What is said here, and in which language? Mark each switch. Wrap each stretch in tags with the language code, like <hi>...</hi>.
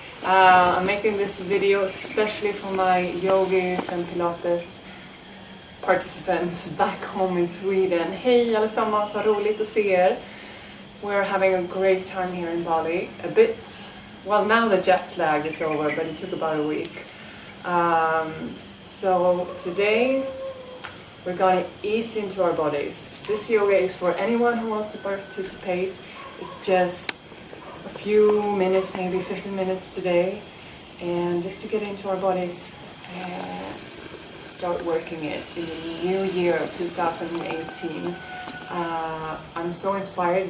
<en>I'm making this video especially for my Yogis and Pilates participants back home in Sweden.</en> <sv>Hej allesammans, vad roligt att se er.</sv> <en>We're having a great time here in Bali. Well, now the jet lag is over, but it took about a week. So today we're going to ease into our bodies. This yoga is for anyone who wants to participate. It's just a few minutes, maybe 15 minutes today, and just to get into our bodies and start working it in the new year of 2018. I'm so inspired.</en>